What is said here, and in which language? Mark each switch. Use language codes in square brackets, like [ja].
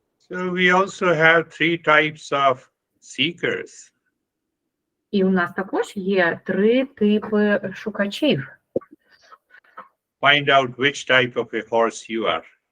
[en] So we also have 3 types of seekers. [uk] І у нас також є 3 типи шукачів. [en] Find out which type of a horse you are.